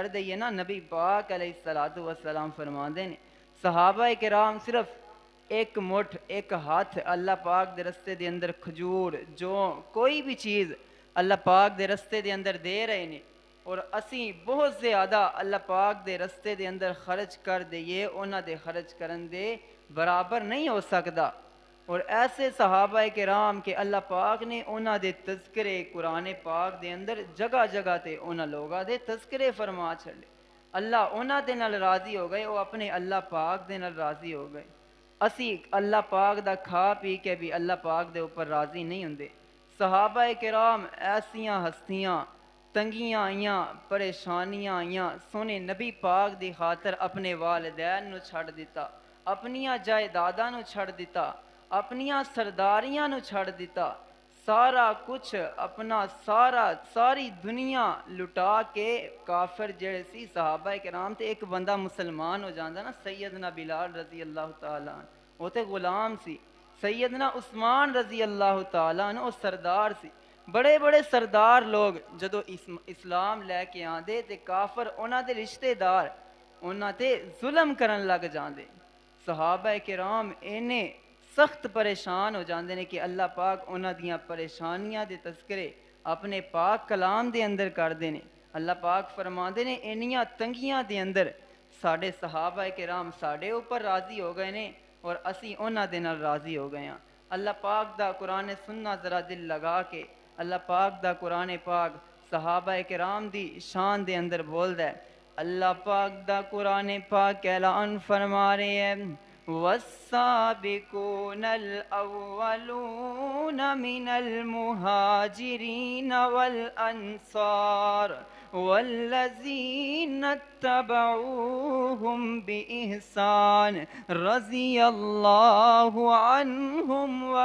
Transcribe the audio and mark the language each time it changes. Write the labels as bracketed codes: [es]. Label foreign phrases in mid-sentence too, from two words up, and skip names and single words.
[pa] دئیے نا، نبی پاک [ar] علیہ الصلوۃ والسلام [pa] فرماندے نے صحابہ کرام صرف ایک مٹھ ایک ہاتھ اللہ پاک دے رستے دے اندر کھجور جو کوئی بھی چیز اللہ پاک دے رستے دے اندر دے رہے نے، اور اسی بہت زیادہ اللہ پاک دے رستے دے اندر خرچ کر دئیے، انہاں دے خرچ کرن دے برابر نہیں ہو سکدا۔ اور ایسے صحابہ کرام کہ اللہ پاک نے انہاں دے تذکرے قرآن پاک دے اندر جگہ جگہ تے انہاں لوگاں دے تذکرے فرما چھڑے، اللہ انہاں دے نال راضی ہو گئے، وہ اپنے اللہ پاک دے نال راضی ہو گئے۔ اسی اللہ پاک دا کھا پی کے بھی اللہ پاک دے اوپر راضی نہیں ہوندے۔ صحابہ کرام ایسیاں ہستیاں تنگیاں آئیاں پریشانیاں آئیاں، سونے نبی پاک دی خاطر اپنے والدین نو چھڑ دیتا، اپنیاں جائیداداں نو چھڑ دیتا، اپنیاں سرداریاں نو چھڑ دیتا، سارا کچھ اپنا ساری دنیا لٹا کے کافر جڑے سی صحابہ کرام تے ایک بندہ مسلمان ہو جاندا نا، سیدنا بلال [ar] رضی اللہ تعالیٰ عنہ [pa] وہ تے غلام سی، سیدنا عثمان [ar] رضی اللہ تعالیٰ عنہ [pa] وہ سردار سی، بڑے بڑے سردار لوگ جدو اسلام لے کے آندے تے کافر انہاں دے رشتے دار انہاں تے ظلم کرن لگ جاندے۔ صحابہ کرام اینے سخت پریشان ہو جاندے نے کہ اللہ پاک انہاں دیاں پریشانیاں دے تذکرے اپنے پاک کلام دے اندر کر دے نے۔ اللہ پاک فرماندے نے انیاں تنگیاں دے اندر ساڈے صحابہ کرام ساڈے اوپر راضی ہو گئے نے اور اسی انہاں دے نال راضی ہو گئے ہاں۔ اللہ پاک دا قرآن سننا ذرا دل لگا کے، اللہ پاک دا قرآن پاک صحابہ کرام دی شان دے اندر بولدا ہے۔ اللہ پاک دا قرآن پاک اعلان فرما رہے ہیں والسابقون [ar] الأولون من المهاجرين والأنصار والذين اتبعوهم بإحسان رضي الله عنهم